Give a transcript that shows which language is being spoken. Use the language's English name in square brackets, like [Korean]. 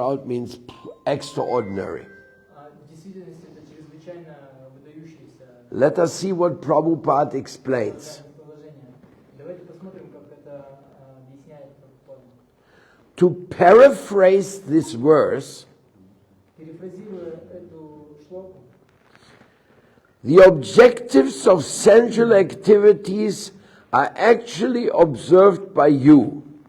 [English] Far out means extraordinary. [Russian] В действительности это чрезвычайно выдающееся [English] Let us see what Prabhupada explains. [Russian] положение. Давайте посмотрим, как это объясняет Прабхупада. [English] To paraphrase this verse, [Russian] Перефразируя эту шлоку, [English] the objectives of sensual activities are actually observed by you.